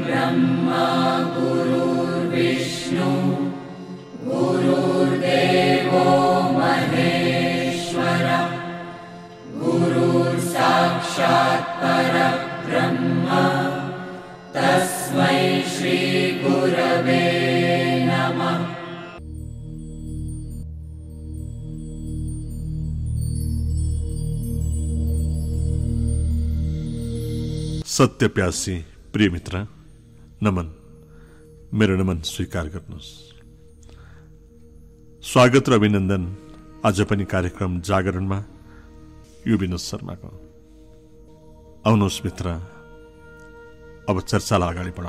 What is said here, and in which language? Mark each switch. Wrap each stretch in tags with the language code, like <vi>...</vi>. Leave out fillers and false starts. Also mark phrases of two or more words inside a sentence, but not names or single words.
<sa>ब्रह्मा गुरुर्विष्णु गुरुर्देवो महेश्वर गुरुर्साक्षात् परब्रह्म तस्मै श्री गुरवे नमः।</sa> <ne>सत्यप्यासी प्रिय मित्र, नमन, मेरो नमन स्वीकार गर्नुहोस्। स्वागत र अभिनन्दन आज पनि कार्यक्रम जागरणमा यो विनोद शर्माको। आउनुहोस् मित्र, अब चर्चालाई अगाडि बढाउँ।</ne>